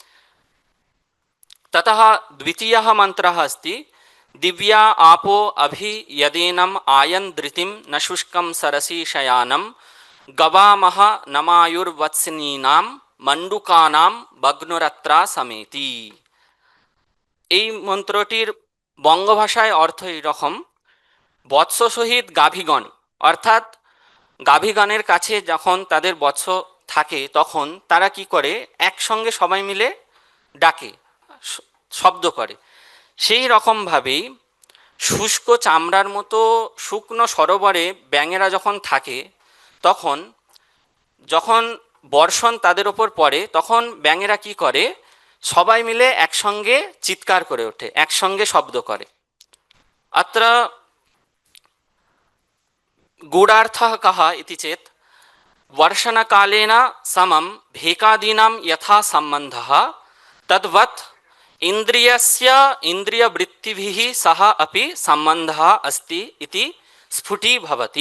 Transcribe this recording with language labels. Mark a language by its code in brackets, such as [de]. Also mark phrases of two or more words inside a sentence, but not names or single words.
[sa] ततः द्वितीयः मन्त्रः अस्ति दिव्या आपो अभि यदेनम आयन धृतिम न शुष्कम सरसी शयानम गवामह नमायुर्वत्सनीनाम मंडुकानाम भग्नुरत्रा समेति। [bn] এই মন্ত্রটির বঙ্গভাষায় অর্থ এইরকম: বৎস সহিত গাভীগণ, অর্থাৎ গাভীগণের কাছে যখন তাদের বৎস থাকে তখন তারা কি করে, একসঙ্গে সবাই মিলে ডাকে, শব্দ করে। সেই রকমভাবেই শুষ্ক চামড়ার মতো শুকনো সরোবরে ব্যাঙেরা যখন থাকে তখন যখন বর্ষণ তাদের ওপর পড়ে তখন ব্যাঙেরা কি করে, সবাই মিলে একসঙ্গে চিৎকার করে ওঠে, একসঙ্গে শব্দ করে। [sa] अत्र गूढ़ार्थः कः इति चेत् वर्षणकालेन समं भेकादीनां यथा सम्बन्धः तद्वत् इन्द्रियस्य इन्द्रियवृत्तिभिः सह अपि सम्बन्धः अस्ति इति स्फुटीभवति।